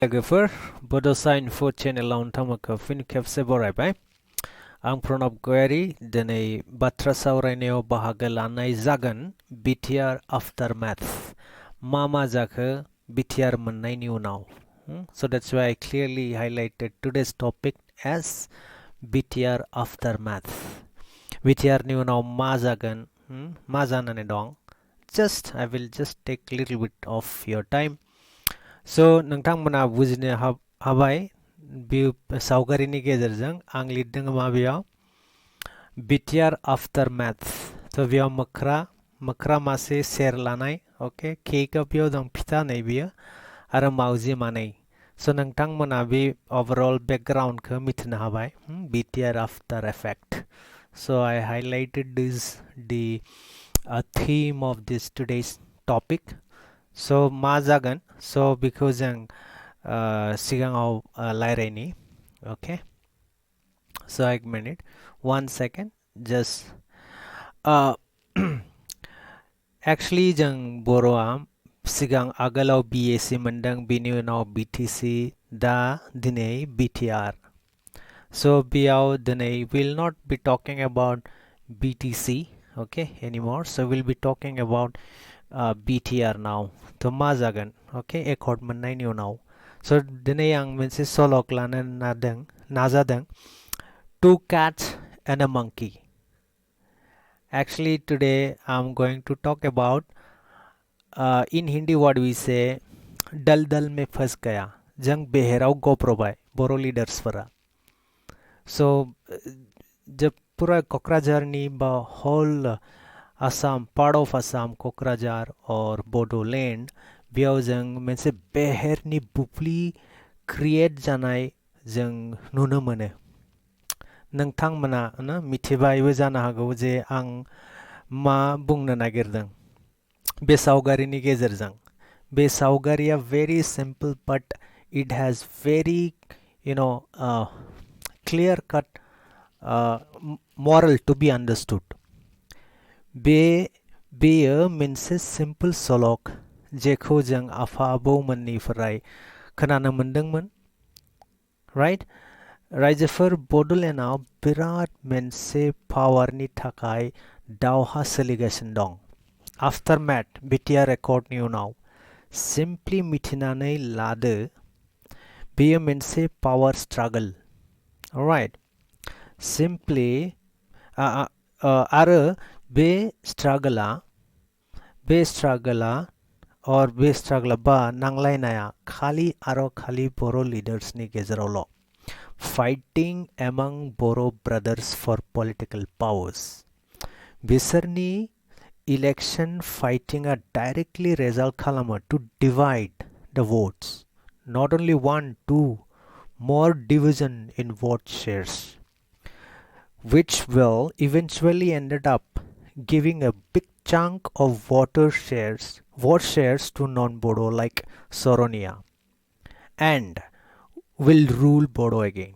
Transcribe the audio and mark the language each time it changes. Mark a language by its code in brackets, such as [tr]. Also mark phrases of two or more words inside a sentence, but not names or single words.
[brx] लोगोफोर Bodos Info चेनेलाव नोंथांमोनखौ फिन खेबसे बरायबाय आं प्रणब गयारी दिनै बाथ्रा सावरायनायाव बाहागो लानाय जागोन BTR [en] after math [brx] मा जाखो BTR मोननायनि उनाव [en] so that's why I clearly highlighted today's topic as BTR after math BTR [brx] नि उनाव मा जागोन मा जानानै दं [en] I will just take a little bit of your time so [brx] नोंथांमोना बुजिनो हाबाय बे सावगारिनि गेजेरजों आं लिरदों माबेयाव BTR आफ्टर मैथ तो बेयाव मोख्रा मासे सेर लानाय ओके केकआ बेयाव दं फिथा नै बियो आरो मावजि मानै so नोंथांमोना बे ओवरऑल बैकग्राउंडखौ मिथिनो हाबाय BTR [en] after effect so I highlighted the theme of this today's topic so [brx] मा जागोन so बेखौ जों सिगाङाव लायरायनि [en] okay so [brx] एक [en] minute 1 second just [brx] actually जों बर'आ सिगां आगोलाव BAC मोनदों बिनि उनाव BTC दा दिनै BTR so बेयाव दिनै [en] will not be talking about BTC okay anymore so we'll be talking about BTR now [brx] तो मा जागोन okay एकर्ड मोननायनि उनाव so दिनै आं मोनसे सल'क लानो नाजादों [en] two cats and a monkey actually today I'm going to talk about in Hindi what we say [hi] दलदल में फंस [brx] गया जों बेहेराव गब्रबाय बर' लीडर्सफोरा so जब पूरा क'क्राझारनि बा whole [en] Assam, part of Assam, [brx] क'क्राझार और Bodoland बेयाव जों मोनसे बेहेरनि बुब्लि क्रिएट जानाय जों नुनो मोनो नोंथांमोना मिथिबायबो जानो हागौ जे आं मा बुंनो नागिरदों बे सावगारिनि गेजेरजों बे सावगारिया [en] very simple but it has very clear cut moral to be understood [brx] बेयो मोनसे सिम्पल सल'क जेखौ जों आफा आबौमोननिफ्राय खोनानो मोनदोंमोन राइट रायजोफोर बड'लेण्डआव बिराद मोनसे पावारनि थाखाय दावहा सोलिगासिनो दं आफ्टर मैथ BTR रेकर्डनि उनाव सिम्पली मिथिनानै लादो बेयो मोनसे [en] power struggle right simply [brx] आरो बे स्ट्रागला और बे स्ट्रागला बा नांलायनाया खालि आरो खालि बर' लीडर्सनि गेजेरावल' fighting [en] among Bodo brothers for political powers बिसोरनि election fightingआ directly result खालामो to divide the votes not only 1 2 more division in vote shares which will eventually ended up giving a big chunk of vote shares to non-Bodo like Soronia and will rule Bodo again.